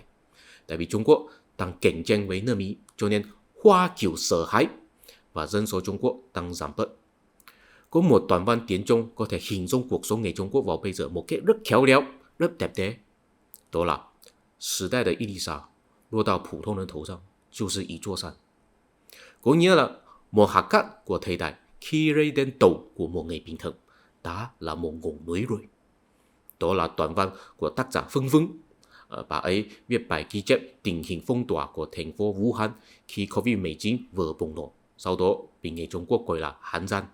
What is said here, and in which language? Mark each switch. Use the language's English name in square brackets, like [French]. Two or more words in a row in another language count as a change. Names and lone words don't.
[Vietnamese] Tại vì Trung Quốc đang cạnh tranh với nước Mỹ, cho nên Hoa kiểu sợ hãi và dân số Trung Quốc đang giảm bớt. Có một đoạn văn tiếng Trung có thể hình dung cuộc sống người Trung Quốc vào bây giờ một cách rất khéo léo, rất đẹp đẽ. Đó là thời đại [Chinese] 的一粒沙落到普通人头上就是一座山. [Vietnamese] Có nghĩa là một hạt cát của thời đại khi rơi đến đầu của một người bình thường đã là một ngọn núi rồi. Đó là đoạn văn của tác giả Phương Vững. Bà ấy viết bài ghi chép tình hình phong tỏa của thành phố Vũ Hán khi Covid-19 vừa bùng nổ, sau đó bị người Trung Quốc gọi là Hán Gian.